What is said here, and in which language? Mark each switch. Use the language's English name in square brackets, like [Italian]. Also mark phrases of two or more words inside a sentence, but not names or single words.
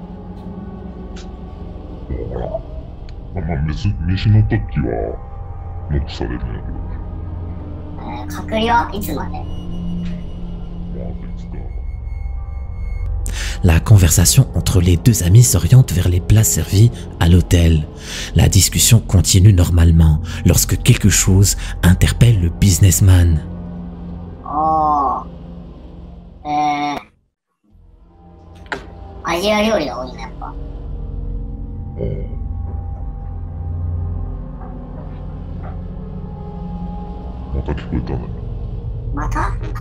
[Japanese] 飯の時はノックされるんやけど。隔離はいつまで？ [French] La conversation entre les deux amis s'oriente vers les plats servis à l'hôtel. La discussion continue normalement lorsque quelque chose interpelle le businessman. Oh. [Japanese] アジア料理が多いね、やっぱ。また聞こえたね。また？